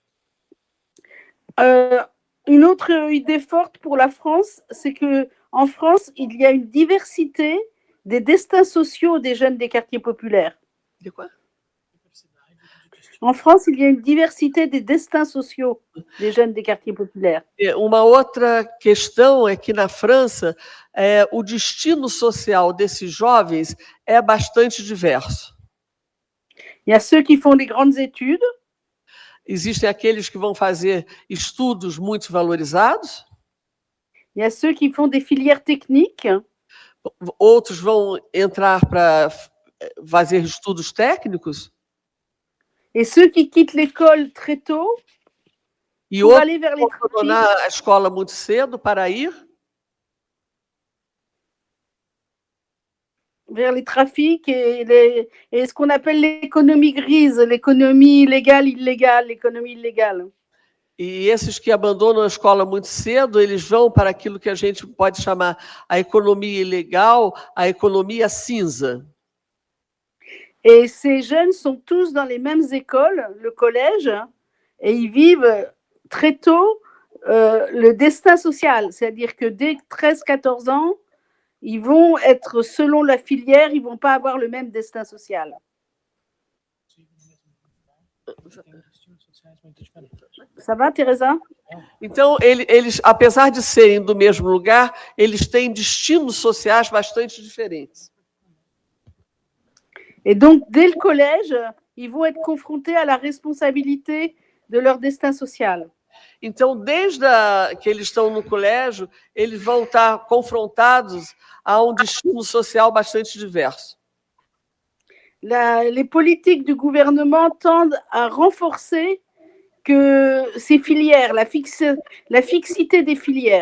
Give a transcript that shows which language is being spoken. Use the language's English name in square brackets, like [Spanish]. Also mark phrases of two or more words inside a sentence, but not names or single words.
[French] Une autre idée forte pour la France, c'est qu'en France, il y a une diversité des destins sociaux des jeunes des quartiers populaires. De quoi? En France, il y a une diversité des destins sociaux des jeunes des quartiers populaires. [Portuguese] Uma outra questão é que na França, o destino social desses jovens é bastante diverso. [French] Il y a ceux qui font des grandes études. [Portuguese] Existem aqueles que vão fazer estudos muito valorizados. [French] Il y a ceux qui font des filières techniques. [Portuguese] Outros vão entrar para fazer estudos técnicos. [French] Et ceux qui quittent l'école très tôt pour aller vers les trafics. [Portuguese] Abandonar a escola muito cedo para ir [French] vers les trafics et ce qu'on appelle l'économie grise, l'économie légale, illégale, l'économie illégale. [Portuguese] E esses que abandonam a escola muito cedo, eles vão para aquilo que a gente pode chamar a economia ilegal, a economia cinza. [French] Et ces jeunes sont tous dans les mêmes écoles, le collège, et ils vivent très tôt le destin social. C'est-à-dire que dès 13-14 ans, ils vont être, selon la filière, ils ne vont pas avoir le même destin social. Ça va, Teresa? [Portuguese] Então, eles, apesar de serem do mesmo lugar, eles têm destinos sociais bastante diferentes. [French] Et donc, dès le collège, ils vont être confrontés à la responsabilité de leur destin social. [Portuguese] Então, desde que eles estão no colégio, eles vão estar confrontados a um destino social bastante diverso. [French] Les politiques du gouvernement tendent à renforcer que ces filières, la fixité des filières.